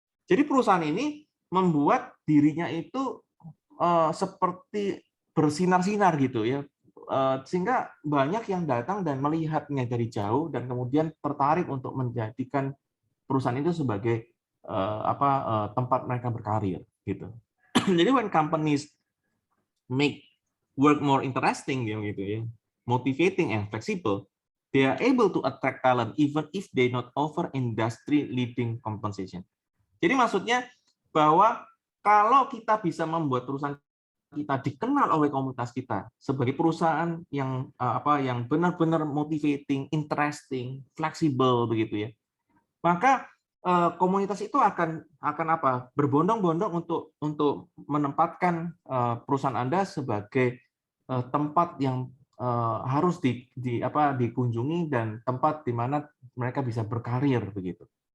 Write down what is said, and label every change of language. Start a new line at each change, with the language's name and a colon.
Indonesian: Jadi perusahaan ini membuat dirinya itu seperti bersinar-sinar gitu ya, sehingga banyak yang datang dan melihatnya dari jauh dan kemudian tertarik untuk menjadikan perusahaan itu sebagai tempat mereka berkarir gitu. Jadi
English: when companies make work more interesting
Indonesian: gitu ya,
English: motivating and flexible, they are able to attract talent even if they not offer industry leading compensation.
Indonesian: Jadi maksudnya bahwa kalau kita bisa membuat perusahaan kita dikenal oleh komunitas kita sebagai perusahaan yang yang benar-benar
English: motivating, interesting,
Indonesian: fleksibel begitu ya, maka komunitas itu akan berbondong-bondong untuk menempatkan perusahaan Anda sebagai tempat yang harus dikunjungi dan tempat di mana mereka bisa berkarir begitu.